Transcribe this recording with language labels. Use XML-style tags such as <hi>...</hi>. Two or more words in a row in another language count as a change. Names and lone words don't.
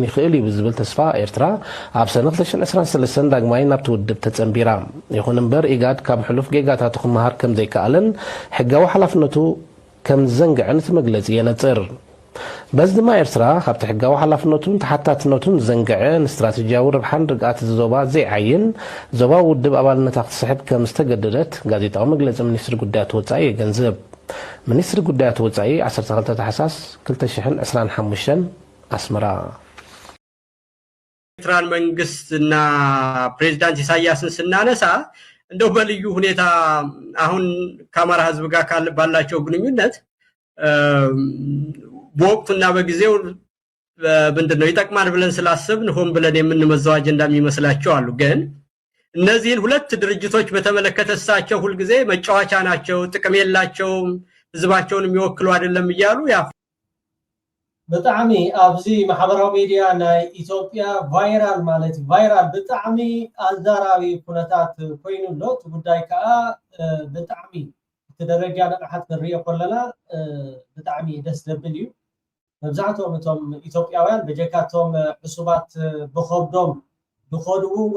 <ti>ይኽእል እዩ ብዝብል ተስፋ ኤርትራ ኣብ ሰነ 2023 ዳግማይ ናብቲ ውድብ ተጸንቢራ ይኹን እምበር ኢጋድ ካብ ሕሉፍ ጌጋታቱ ክመሃር ከም ዘይከኣለን ሕጋዊ ሓላፍነቱ ከም ዘንግዕን እቲ መግለጺ የነጽር በዚ ድማ ኤርትራ ካብቲ ሕጋዊ ሓላፍነቱን ተሓታትነቱን ዘንግዐ ንስትራቴጂያዊ ርብሓን ርግኣት ዞባ ዘይዓይን ዞባ ውድብ ኣባልነታ ክትስሕብ ከም ዝተገደደት ጋዜጣዊ መግለጺ ሚኒስትሪ ጉዳያት ወጻኢ የገንዝብ ሚኒስትሪ ጉዳያት ወጻኢ 12 ታሕሳስ 2025 አስመራ</ti> <am>ኤርትራን መንግስትና ፕሬዝዳንት ኢሳያስን ስናነሳ እንደው በልዩ ሁኔታ አሁን ከአማራ ህዝብ ጋር ባላቸው ግንኙነት በወቅቱና በጊዜው ምንድነው ይጠቅማል ብለን ስላሰብን ሆን ብለን የምንመዘው አጀንዳ የሚመስላቸው አሉ ግን እነዚህን ሁለት ድርጅቶች በተመለከተ እሳቸው ሁሉ ጊዜ መጫወቻ ናቸው ጥቅም የላቸው ህዝባቸውን የሚወክሉ አይደለም ይያሉ ያ</am> <ti>በጣም አብዚ ማህበራዊ ሚዲያ ናይ ኢትዮጵያ ቫይራል ማለት ቫይራል በጣም አዛራዊ ኩነታት ኮይኑሎት ጉዳይ ካ በጣም ተደረጋ ነቅሓት ንሪኦ ከለና በጣም ደስ ዘብል እዩ መብዛሕትኦም እቶም ኢትዮጵያውያን በጀካቶም ዕሱባት ብኸብዶም ብኸድው</ti>